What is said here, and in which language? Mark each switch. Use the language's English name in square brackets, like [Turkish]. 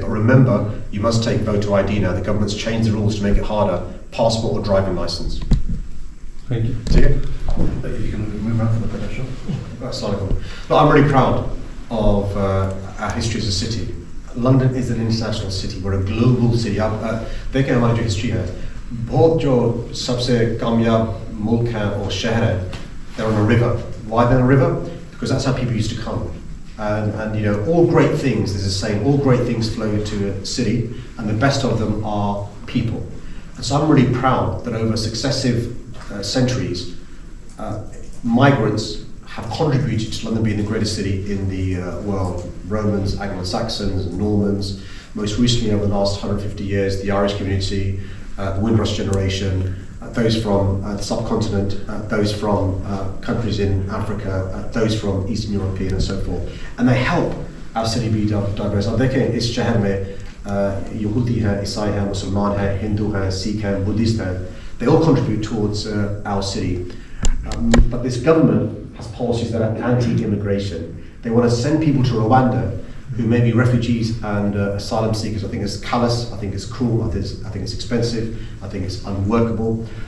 [English] But remember, you must take voter ID now. The government's changed the rules to make it harder, passport or driving licence. Thank you. See it? You can move around for the picture. That's Sadiq. Look, I'm really proud of our history as a city. London is an international city. We're a global city. [Hindi] देखें हमारी जो history है, बहुत जो सबसे कामयाब मुल्क है और शहर है, [English] they're on a river. Why they're on a river? Because that's how people used to come. And all great things, there's a saying, all great things flow to a city, and the best of them are people. And so I'm really proud that over successive centuries, migrants have contributed to London being the greatest city in the world. Romans, Anglo-Saxons, Normans, most recently over the last 150 years, the Irish community, the Windrush generation, those from the subcontinent, those from countries in Africa, those from Eastern European and so forth. And they help our city be diverse. [Hindi] अब देखें इस शहर में यहूदी हैं, ईसाई हैं, मुसलमान हैं, हिंदू हैं, सिख हैं, बुद्धिस्ट हैं. [English] They all contribute towards our city. But this government has policies that are anti-immigration. They want to send people to Rwanda who may be refugees and asylum seekers. I think it's callous, I think it's cruel, I think it's expensive, I think it's unworkable.